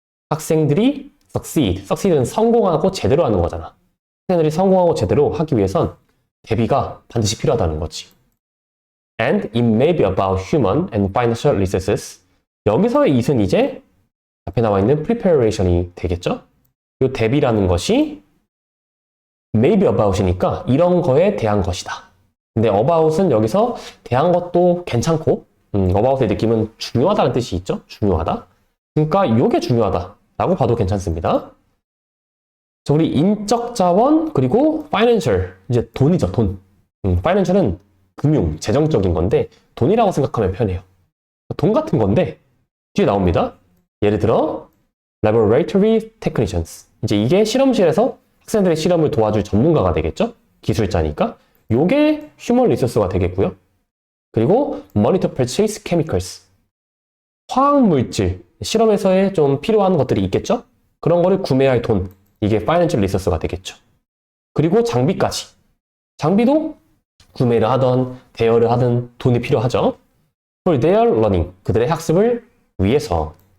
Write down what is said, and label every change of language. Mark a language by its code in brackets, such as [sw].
[ko] 학생들이 succeed는 성공하고 제대로 하는 거잖아. 학생들이 성공하고 제대로 하기 위해선 대비가 반드시 필요하다는 거지. [en] And it may be about human and financial resources. [ko] 여기서의 it은 이제 앞에 나와 있는 preparation이 되겠죠? 이 대비라는 것이 [en] may be about [ko] 이니까 이런 거에 대한 것이다. 근데 about은 여기서 대한 것도 괜찮고 about의 느낌은 중요하다는 뜻이 있죠? 중요하다. 그러니까 이게 중요하다라고 봐도 괜찮습니다. 자, 우리 인적 자원 그리고 financial, 이제 돈이죠, 돈. financial은 금융, 재정적인 건데 돈이라고 생각하면 편해요. 돈 같은 건데 뒤에 나옵니다. 예를 들어 laboratory technicians. 이제 이게 실험실에서 학생들의 실험을 도와줄 전문가가 되겠죠? 기술자니까. 요게 human resource가 되겠고요. 그리고 [en] monitor purchase chemicals. [ko] 화학물질, 실험에서의 좀 필요한 것들이 있겠죠? 그런 거를 구매할 돈. 이게 financial resource가 되겠죠. 그리고 장비까지. 장비도 구매를 하던 대여를 하든 돈이 필요하죠. [en] For their learning. [ko] 그들의 학습을 위해서.